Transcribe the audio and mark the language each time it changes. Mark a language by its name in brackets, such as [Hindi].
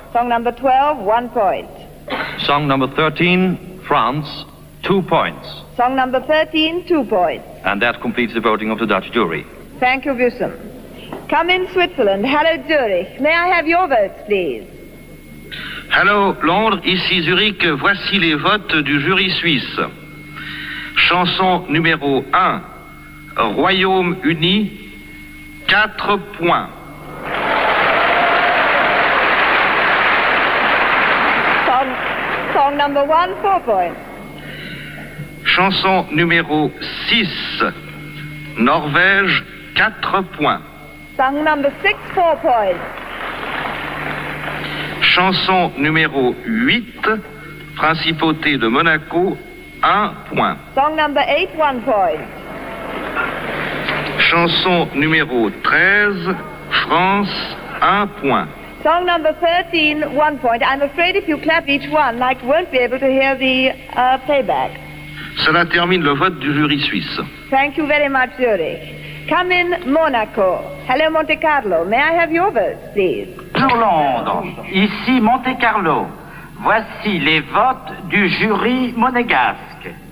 [English] Song number 12, 1 point. Song number 13, France, 2 points. Song number 13, 2 points. And that completes the voting of the Dutch jury. Thank you, Bussum. Come in, Switzerland. Hello, Zurich. May I have your votes, please? [French] Hello, Londres. Ici Zurich. Voici les votes du jury suisse. Chanson numéro 1, Royaume-Uni, 4 points. [English] Song number 1, 4 points. [French] Chanson numéro 6, Norvège, 4 points. [English] Song number 6, 4 points. [French] Chanson numéro 8, Principauté de Monaco, 1 point. [English] Song number 8, 1 point. [French] Chanson numéro 13, France, 1 point. [English] Song number 13, 1 point. I'm afraid if you clap each one, I won't be able to hear the playback. [French] Cela termine le vote du jury suisse. [English] Thank you very much, Zurich. Come in, Monaco. Hello, Monte Carlo. May I have your votes, please? [French] Bonjour, Londres. Ici, Monte Carlo. Voici les votes du jury monégasque.